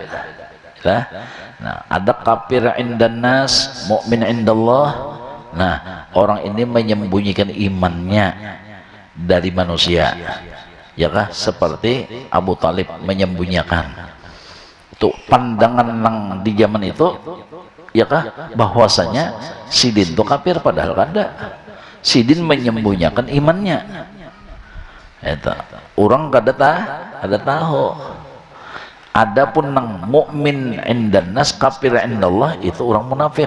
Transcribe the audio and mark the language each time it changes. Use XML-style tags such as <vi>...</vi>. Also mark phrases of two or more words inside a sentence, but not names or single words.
<ar>Nah, ada كافر عند الناس، مؤمن عند الله.</ar> <bjn>Nah, orang ini menyembunyikan imannya dari manusia, ya kah? Seperti Abu Talib menyembunyikan. Itu pandangan yang di zaman itu, ya kah? Bahwasanya Sidin itu kafir, padahal kada. Sidin menyembunyikan imannya. Itu orang kada tahu. Adapun nang</bjn> <ar>مؤمن عند الناس، كافر عند الله,</ar> <bjn>itu orang munafik.</bjn>